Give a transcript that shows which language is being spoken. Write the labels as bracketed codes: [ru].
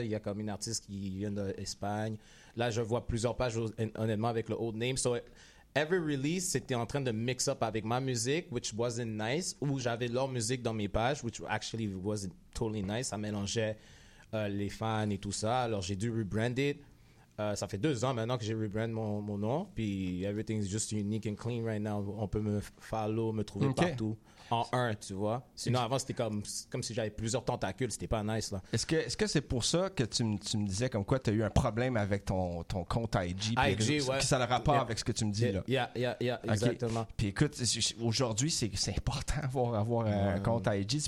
[fr] Il y a comme une artiste qui vient d'Espagne. Là, je vois plusieurs pages, honnêtement, avec le old name. So, every release, c'était en train de mix up avec ma musique, which wasn't nice, ou j'avais leur musique dans mes pages, which actually wasn't totally nice. Ça mélangeait les fans et tout ça. Alors, j'ai dû rebrand it. Ça fait 2 ans maintenant que j'ai rebrand mon nom. [en] Puis, everything is just unique and clean right now. [fr] On peut me follow, me trouver partout. En un, tu vois. Sinon, avant, c'était comme si j'avais plusieurs tentacules. C'était pas nice, là. Est-ce que c'est pour ça que tu me disais comme quoi tu as eu un problème avec ton compte IG? IG, ouais. Que ça a le rapport avec ce que tu me dis, là. [en] Yeah, okay. Exactement. [fr] Puis écoute, aujourd'hui, c'est important d'avoir un compte IG.